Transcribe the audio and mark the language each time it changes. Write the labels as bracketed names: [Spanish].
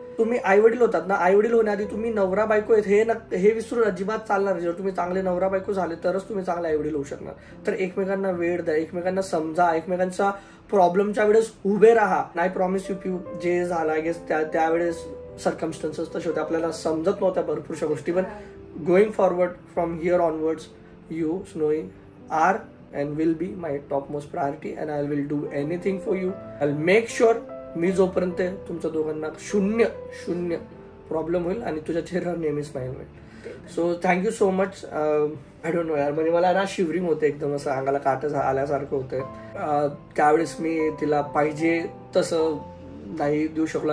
[Marathi] तुम्ही आई वडील होतात ना, आई वडील होण्याआधी तुम्ही नवरा बायको आहेत हे विसरून अजिबात चालणार नाही. जर तुम्ही चांगले नवरा बायको झाले तरच तुम्ही चांगले आई वडील होऊ शकणार. तर एकमेकांना वेळ द्या, एकमेकांना समजा, एकमेकांच्या प्रॉब्लेमच्या वेळेस उभे राहा. [English] I promise you Piu, [Marathi] जे झालं [English] I guess [Marathi] त्यावेळेस सर्कमस्टन्सेस तसे होते, आपल्याला समजत नव्हत्या भरपूरशा गोष्टी. [English] पण going forward from here onwards, you, Snowy, are and will be my topmost priority, and I will do anything for you. I'll make sure [Marathi] मी जोपर्यंत तुमच्या दोघांना शून्य प्रॉब्लेम होईल आणि तुझ्या चेहऱ्यावर नेहमी स्माईल होईल. [English] So thank you so much. I don't know यार, [Marathi] म्हणजे मला ना शिवरिंग होते, एकदम असं अंगाला काटं आल्यासारखं होतं. त्यावेळेस मी तिला पाहिजे तसं नाही देऊ शकलो.